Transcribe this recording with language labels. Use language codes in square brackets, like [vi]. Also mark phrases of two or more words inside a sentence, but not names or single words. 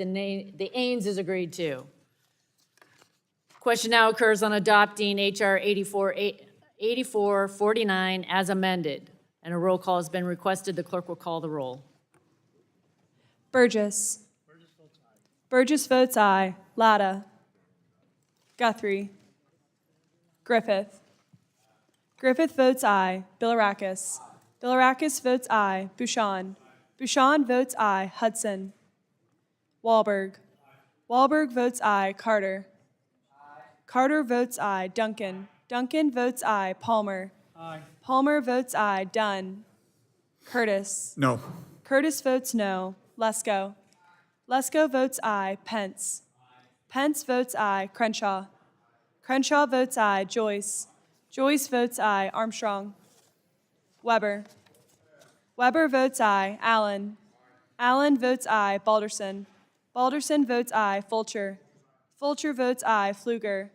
[en] The Ains is agreed to. Question now occurs on adopting H.R. 8449 as amended, and a roll call has been requested. The clerk will call the roll. Burgess. Burgess votes aye. Latta. Guthrie. Griffith. Griffith votes aye. Bilirakis. Bilirakis votes aye. Bouchon. Bouchon votes aye. Hudson. Wahlberg. Wahlberg votes aye. Carter. Carter votes aye. Duncan. Duncan votes aye. Palmer. Aye. Palmer votes aye. Dunn. Curtis. No. Curtis votes no. Lesko. Lesko votes aye. Pence. Pence votes aye. Crenshaw. Crenshaw votes aye. Joyce. Joyce votes aye. Armstrong. Weber. Weber votes aye. Allen. Allen votes aye. Balderson. Balderson votes aye. Fulcher. Fulcher votes aye. Pfluger.